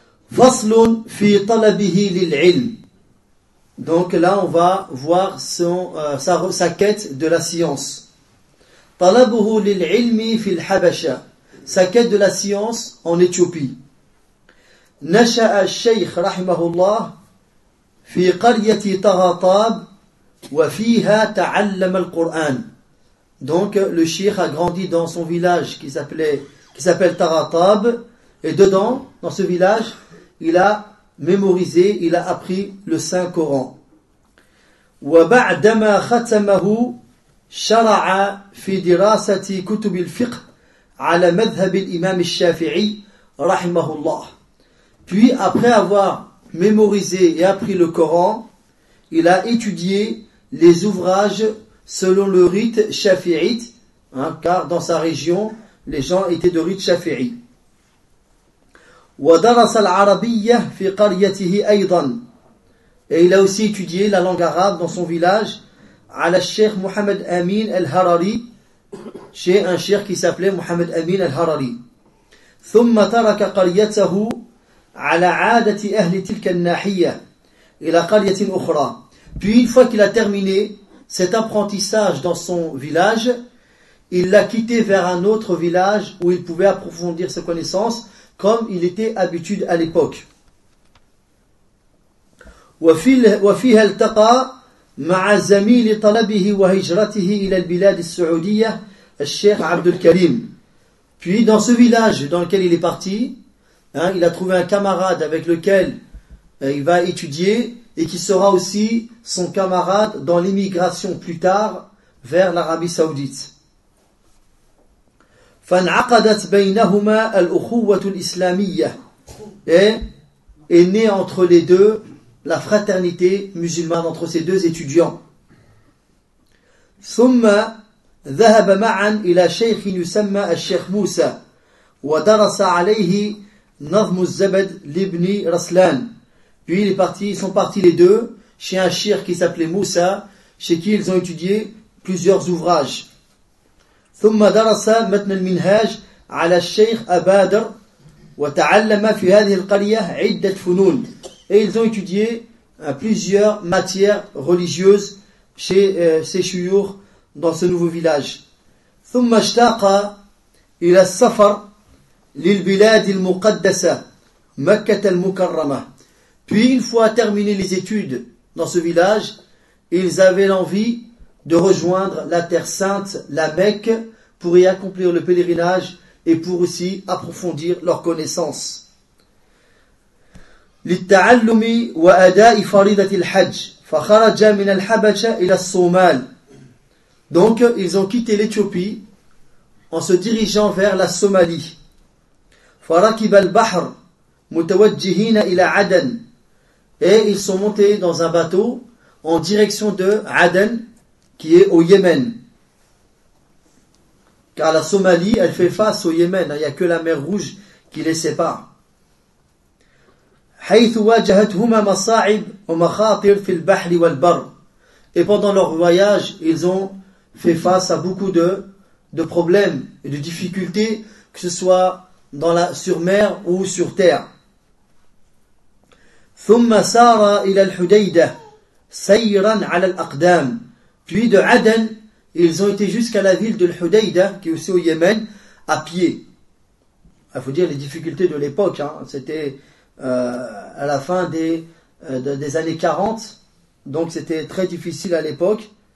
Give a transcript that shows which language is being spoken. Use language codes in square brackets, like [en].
[ar] Faslun fi talabihi lil ilm. [fr] Donc là, on va voir son, sa quête de la science. [ar] طلبه للعلم في الحبشة. [fr] Sa quête de la science en Éthiopie. [ar] نشأ الشيخ رحمه الله في قرية طغاطاب وفيها تعلم القرآن. [fr] Donc le cheikh a grandi dans son village qui s'appelle Taghatab, et dedans, dans ce village, il a mémorisé, il a appris le Saint Coran. [ar] وبعدما ختمه شرع في دراسة كتب الفقه على مذهب الإمام الشافعي رحمه الله. [fr] Puis après avoir mémorisé et appris le Coran, il a étudié les ouvrages selon le rite shafi'ite, hein, car dans sa région, les gens étaient de rite shafi'i. [ar] وَدَرَسَ الْعَرَبِيَّ فِي قَرْيَتِهِ أَيْضًا. [fr] Et il a aussi étudié la langue arabe dans son village, [ar] عَلَى الشَّيْخ مُحَمَدْ أَمِينَ الْهَرَرِي, [fr] chez un cheikh qui s'appelait Mohamed Amin al-Harari. [ar] ثُمَّ تَرَكَ قَرْيَتَهُ عَلَى عَادَةِ أَهْلِ تِلْكَ النَّاحِيَّ إِلَى قَرْيَةٍ أُخْرَى. [fr] Puis une fois qu'il a terminé cet apprentissage dans son village, il l'a quitté vers un autre village où il pouvait approfondir ses connaissances comme il était habitué à l'époque. [ar] وفيها التقى مع زميل طلبه وهجرته إلى البلاد السعودية الشيخ عبد الكريم. [fr] Puis dans ce village dans lequel il est parti, hein, il a trouvé un camarade avec lequel il va étudier et qui sera aussi son camarade dans l'immigration plus tard vers l'Arabie Saoudite. [ar] فانعقدت بينهما الأخوة الإسلامية. [fr] Et est née entre les deux la fraternité musulmane entre ces deux étudiants. [ar] ثم ذهب معا إلى شيخ يسمى الشيخ موسى ودرس عليه نظم الزبد لابن رسلان. [fr] Puis ils sont partis les deux chez un cheikh qui s'appelait Moussa, chez qui ils ont étudié plusieurs ouvrages. [ar] ثم درس متن المنهاج على الشيخ أبادر وتعلم في هذه القرية عدة فنون. [fr] Et ils ont étudié plusieurs matières religieuses chez ces chouyours dans ce nouveau village. [ar] ثم اشتاق إلى السفر للبلاد المقدسة مكة المكرمة. [fr] Puis une fois terminées les études dans ce village, ils avaient l'envie de rejoindre la terre sainte, la Mecque, pour y accomplir le pèlerinage et pour aussi approfondir leurs connaissances. [ar] للتعلم وأداء فريضة الحج فخرج من الحبشة إلى الصومال. [fr] Donc ils ont quitté l'Éthiopie en se dirigeant vers la Somalie. [ar] فركب البحر متوجهين إلى عدن. [fr] Et ils sont montés dans un bateau en direction de Aden, qui est au Yémen. Car la Somalie, elle fait face au Yémen. Il n'y a que la mer Rouge qui les sépare. [ar] حيث واجهتهما مصاعب ومخاطر في البحر والبر. [fr] Et pendant leur voyage, ils ont fait face à beaucoup de problèmes et de difficultés, que ce soit sur mer ou sur terre. [ar] ثم سار إلى الحديدة سيرا على الأقدام. [fr] Puis de Aden, ils ont été jusqu'à la ville de l'Hudaïda, qui est aussi au Yémen, à pied. Il faut dire les difficultés de l'époque, hein. C'était à la fin des années 40, donc c'était très difficile à l'époque.